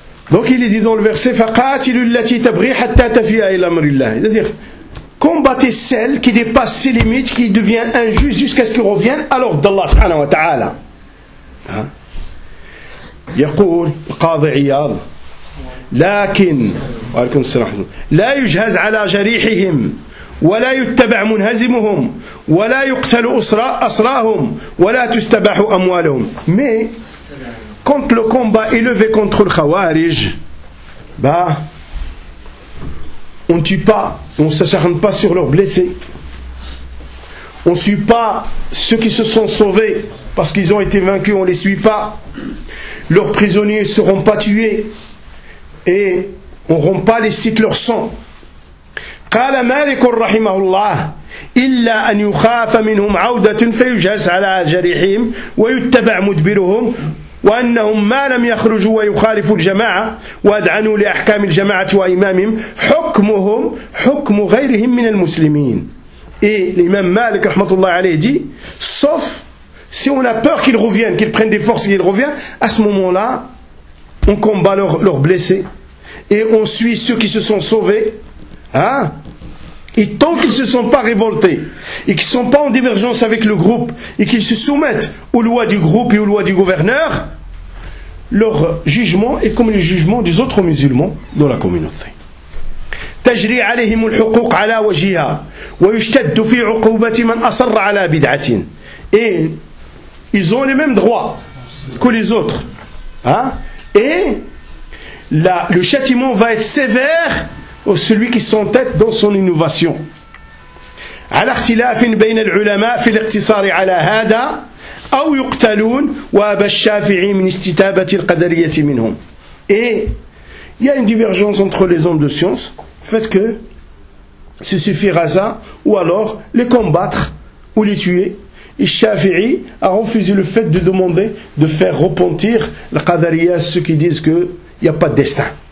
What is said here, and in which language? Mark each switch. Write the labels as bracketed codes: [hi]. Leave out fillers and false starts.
[fr] Donc il est dit dans le verset [ar] فَقَاتِلُ الَّتِي تَبْغِي حَتَّى تَفِيَا إِلَى أَمْرِ اللَّهِ. [fr] C'est-à-dire, combattez celle qui dépasse ses limites, qui devient injuste jusqu'à ce qu'il revienne à l'ordre d'Allah subhanahu wa ta'ala. [ar] يقول القاضي عياض لكن وعليكم السلام لا يجهز على جريحهم ولا يتبع منهزمهم ولا يقتل أسراهم ولا تستباح أموالهم. [fr] Mais quand le combat est levé contre le Khawarij, on ne tue pas, on ne s'acharne pas sur leurs blessés. On ne suit pas ceux qui se sont sauvés parce qu'ils ont été vaincus, on ne les suit pas. Leurs prisonniers ne seront pas tués et on ne rompt pas les sites leur sang. [ar] قال مالك رحمه الله إلا أن يخاف منهم عودة فيجهز على جريحهم ويتبع مدبرهم وأنهم ما لم يخرجوا ويخالفوا الجماعة وأدعنوا لأحكام الجماعة وإمامهم حكمهم حكم غيرهم من المسلمين. [fr] Et l'imam Malik rahmatullah alayhi dit, sauf si on a peur qu'ils reviennent, qu'ils prennent des forces et qu'ils reviennent, à ce moment-là, on combat leurs blessés et on suit ceux qui se sont sauvés, hein? Et tant qu'ils ne se sont pas révoltés et qu'ils ne sont pas en divergence avec le groupe et qu'ils se soumettent aux lois du groupe et aux lois du gouverneur, leur jugement est comme le jugement des autres musulmans dans la communauté. [ar] تجري عليهم الحقوق على وجهها ويشتد في عقوبة من أصر على بدعة. [fr] Et ils ont les mêmes droits que les autres, hein? Et là, le châtiment va être sévère au celui qui s'entête dans son innovation. [ar] على اختلاف بين العلماء في الاقتصار على هذا أو يقتلون وأبى الشافعي من استتابة القدرية منهم. [fr] Et il y a une divergence entre les hommes de science, fait que ce suffira ça, ou alors les combattre ou les tuer. Et Shafi'i a refusé le fait de demander de faire repentir la Qadariya, ceux qui disent qu'il n'y a pas de destin.